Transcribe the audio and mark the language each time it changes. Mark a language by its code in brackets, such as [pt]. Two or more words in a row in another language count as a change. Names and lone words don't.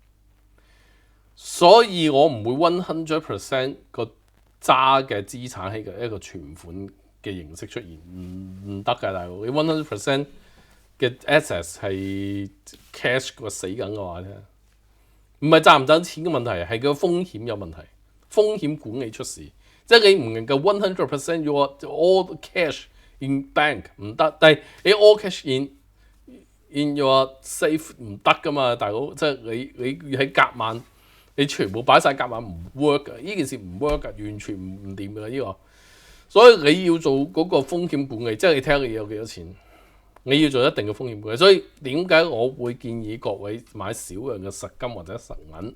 [yue] 所以我唔會 100% 個揸嘅資產喺一個存款嘅形式出現，唔得㗎大佬。你 100% 嘅 assets 係 cash 個死緊嘅話咧，唔係賺唔賺錢嘅問題，係個風險有問題，風險管理出事。即係你唔能夠 100% [en] your all cash in bank [yue] 唔得，但係你 [en] all cash in your safe [yue] 唔得㗎嘛，大佬。即係你喺夾萬。你全部擺晒夾萬唔 work 㗎，呢件事唔 work 㗎，完全唔掂㗎呢個。所以你要做嗰個風險管理，即係你睇下你有幾多錢，你要做一定嘅風險管理。所以點解我會建議各位買少量嘅實金或者實銀？